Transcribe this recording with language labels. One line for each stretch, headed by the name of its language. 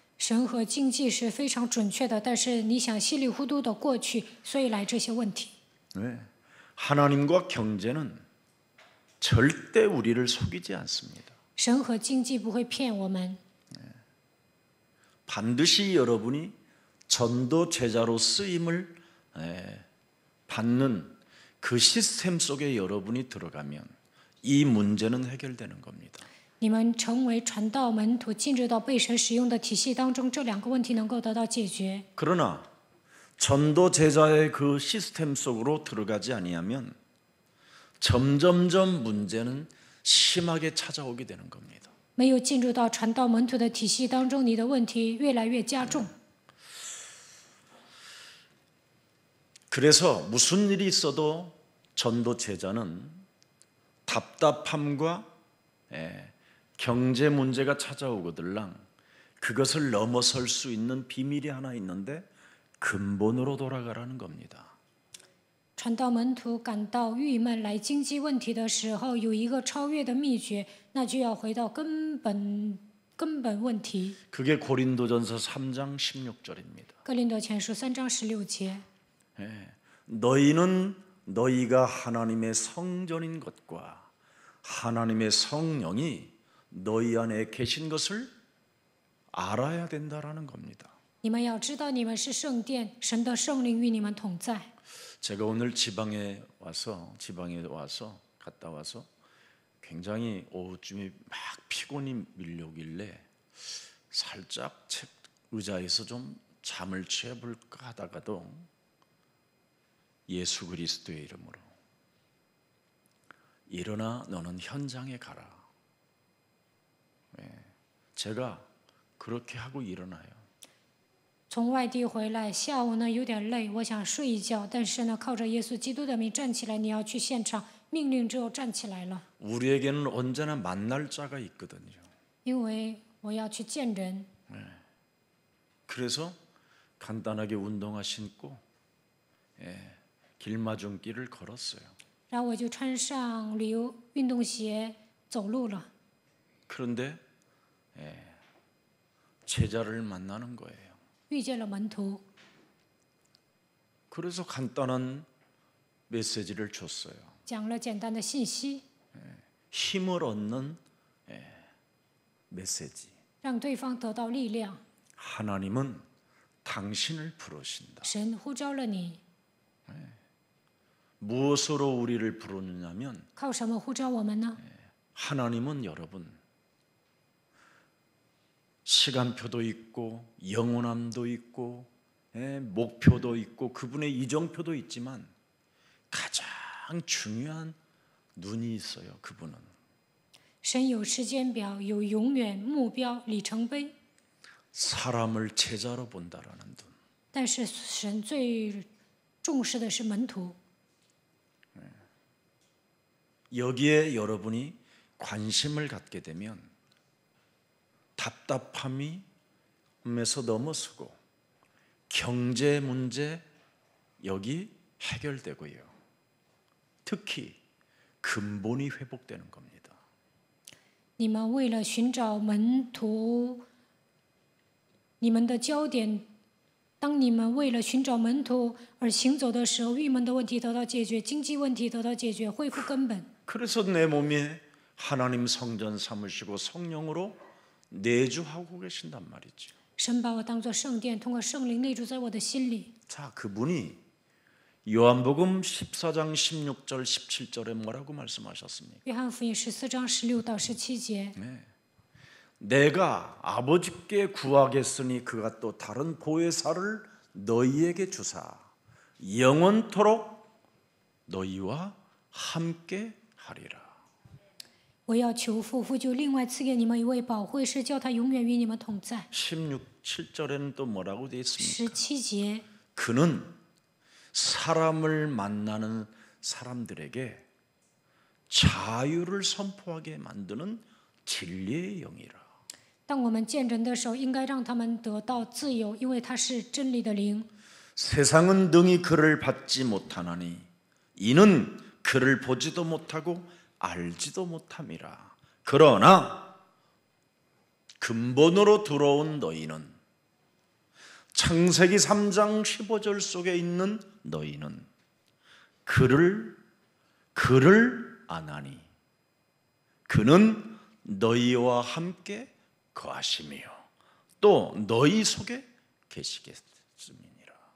Chinese: 神和经济是非常准确的，但是你想稀里糊涂的过去，所以来这些问题。
Korean: 네. 하나님과 경제는 절대 우리를 속이지 않습니다.
Chinese: 神和经济不会骗我们，
Korean: 반드시 여러분이 전도 제자로 쓰임을 받는 그 시스템 속에 여러분이 들어가면 이 문제는 해결되는 겁니다.
Chinese: 你们成为传道门徒，进入到被神使用的体系当中，这两个问题能够得到解决。
Korean: 그러나 전도 제자의 그 시스템 속으로 들어가지 아니하면 점점점 문제는 심하게 찾아오게 되는 겁니다.
Chinese: 没有进入到传道门徒的体系当中，你的问题越来越加重。
Korean: 그래서 무슨 일이 있어도 전도 제자는 답답함과 경제 문제가 찾아오거들랑 그것을 넘어설 수 있는 비밀이 하나 있는데 근본으로 돌아가라는 겁니다.
Chinese: 传道门徒感到郁闷来经济问题的时候，有一个超越的秘诀，那就要回到根本问题。
Korean: 그게 고린도전서 3장 16절입니다.
Chinese: 哥林多前书3章16节，
Korean: 너희는 너희가 하나님의 성전인 것과 하나님의 성령이 너희 안에 계신 것을 알아야 된다라는 겁니다.
Chinese: 你们要知道你们是圣殿，神的圣灵与你们同在。
Korean: 제가 오늘 지방에 와서 갔다 와서 굉장히 오후쯤에 막 피곤이 밀려오길래 살짝 의자에서 좀 잠을 취해볼까 하다가도 예수 그리스도의 이름으로 일어나 너는 현장에 가라. 제가 그렇게 하고 일어나요.
Chinese: 从外地回来，下午呢有点累，我想睡一觉，但是呢靠着耶稣基督的名站起来，你要去现场，命令之后站起来了，
Korean: 우리에게는 언제나 만날 자가 있거든요.
Chinese: 因为我要去见人，
Korean: 그래서 간단하게 운동화 신고 길마중길을 걸었어요.
Chinese: 然后我就穿上旅游运动鞋走路了。
Korean: 그런데 제자를 만나는 거예요.
Chinese: 遇见了门徒，
Korean: 그래서 간단한 메시지를 줬어요.
Chinese: 讲了简单的信息，
Korean: 힘을 얻는 메시지.
Chinese: 让对方得到力量。
Korean: 하나님은 당신을 부르신다.
Chinese: 神呼召了你，
Korean: 무엇으로 우리를 부르느냐면
Chinese: 靠什么呼召我们呢？
Korean: 하나님은 여러분 시간표도 있고 영원함도 있고 목표도 있고 그분의 이정표도 있지만 가장 중요한 눈이 있어요. 그분은
Chinese: 神有时间表，有永远目标里程碑，
Korean: 사람을 제자로 본다라는 눈.
Chinese: 但是神最重视的是门徒。
Korean: 여기에 여러분이 관심을 갖게 되면 답답함에서 넘어서고 경제 문제 여기 해결되고요. 특히 근본이 회복되는 겁니다.
Chinese: 你们为了寻找门徒，你们的焦点，当你们为了寻找门徒而行走的时候，郁闷的问题得到解决，经济问题得到解决，恢复根本。
Korean: 그래서 내 몸에 하나님 성전 삼으시고 성령으로 내주하고 계신단 말이죠.
Chinese: 神把我当作圣殿，通过圣灵内住在我的心里。
Korean: 자, 그분이 요한복음 14장 16절 17절에 뭐라고 말씀하셨습니까?
Chinese: 约翰福音14章16到17节，
Korean: 내가 아버지께 구하겠으니 그가 또 다른 보혜사를 너희에게 주사 영원토록 너희와 함께 하리라.
Chinese: 我要求父，父就另外赐给你们一位保惠师，叫他永远与你们同在。
Korean: 17절에는 또 뭐라고 되어 있습니까?
Chinese: 17节，
Korean: 그는 사람을 만나는 사람들에게 자유를 선포하게 만드는 진리의 영이라.
Chinese: 当我们见人的时候，应该让他们得到自由，因为他是真理的灵。
Korean: 세상은 능히 그를 받지 못하나니 이는 그를 보지도 못하고 알지도 못함이라. 그러나 근본으로 들어온 너희는, 창세기 3장 15절 속에 있는 너희는 그를 아나니 그는 너희와 함께 거하시며 또 너희 속에 계시겠음이니라.